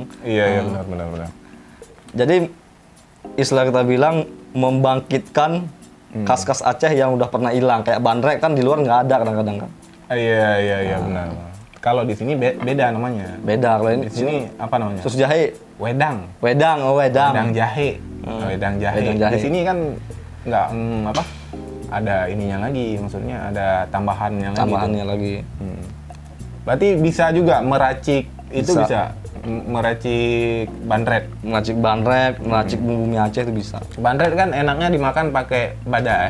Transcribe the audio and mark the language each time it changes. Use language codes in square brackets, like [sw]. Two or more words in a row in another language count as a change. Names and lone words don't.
[id] Iya, benar. Jadi istilah kita bilang membangkitkan khas-khas Aceh yang udah pernah hilang. Kayak bandrek kan di luar nggak ada kadang-kadang kan. Iya, benar. Kalau di sini beda namanya. Beda kalau ini Di sini apa namanya? sus jahe. Wedang. Wedang. Wedang jahe. Wedang jahe. Wedang jahe. Di sini kan nggak apa? Ada ininya lagi, maksudnya ada tambahannya lagi. Tambahannya lagi. Berarti bisa juga meracik itu Bisa. bisa meracik bandret. Meracik bandrek, meracik bumbu mie Aceh itu bisa. Bandret kan enaknya dimakan pakai bada ya.